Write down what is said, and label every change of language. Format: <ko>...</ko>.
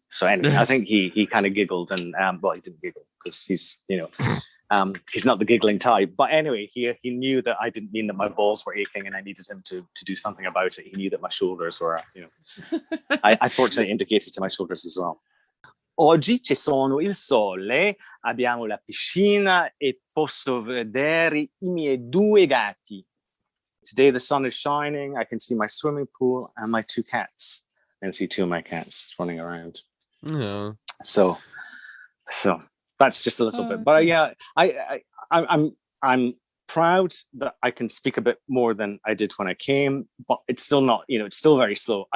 <en>So anyway, I think he kind of giggled and he didn't giggle because he's he's not the giggling type. But anyway, he knew that I didn't mean that my balls were aching and I needed him to do something about it. He knew that my shoulders were, I fortunately indicated to my shoulders as well.</en> <it>Oggi ci sono il sole, abbiamo la piscina e posso vedere I miei due gatti.</it> <en>Today the sun is shining. I can see my swimming pool and my two cats. I can see two of my cats running around. Yeah. So that's just a little bit, but yeah, I'm proud that I can speak a bit more than I did when I came, but it's still not, it's still very slow.</en>